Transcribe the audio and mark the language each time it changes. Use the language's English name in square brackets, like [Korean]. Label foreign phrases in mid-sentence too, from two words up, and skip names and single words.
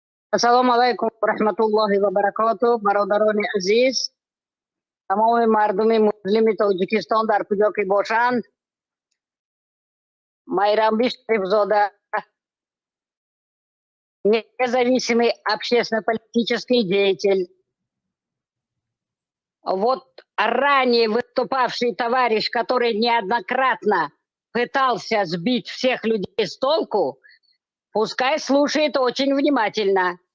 [Arabic] السلام عليكم ورحمة الله وبركاته. [Tajik] Бародарони азиз, тамоми мардуми муслими Тоҷикистон дар куҷо ки бошанд, Майрамби Шарифзода, [Russian] независимый общественно-политический деятель. Вот ранее выступавший товарищ, который неоднократно пытался сбить всех людей с толку, пускай слушает очень внимательно.